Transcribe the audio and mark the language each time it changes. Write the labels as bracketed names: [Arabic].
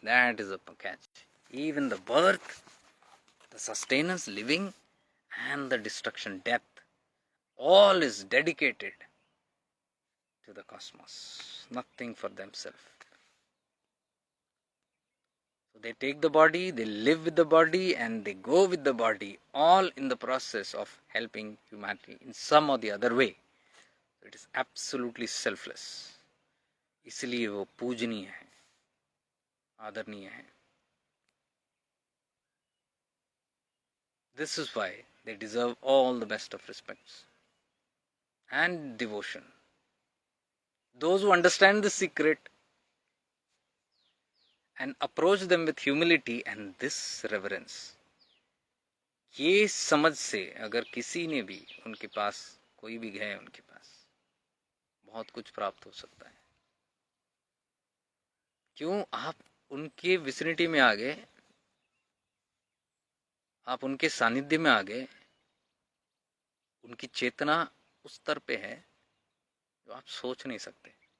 [English] That is a catch. Even the birth, the sustenance, living, and the destruction, death, all is dedicated to the cosmos, nothing for themselves. So they take the body, they live with the body, and they go with the body, all in the process of helping humanity in some or the other way. It is absolutely selfless. [Hindi] इसलिए वो पूजनीय है, आदरणीय है. [English] This is why they deserve all the best of respects and devotion. Those who understand the secret and approach them with humility and this reverence. [Hindi] ये समझ से अगर किसी ने भी उनके पास, कोई भी गए उनके पास, बहुत कुछ प्राप्त हो सकता है. क्यों? आप उनके विसिनिटी में आ गए, आप उनके सानिध्य में आ गए, उनकी चेतना उस स्तर पे है जो आप सोच नहीं सकते.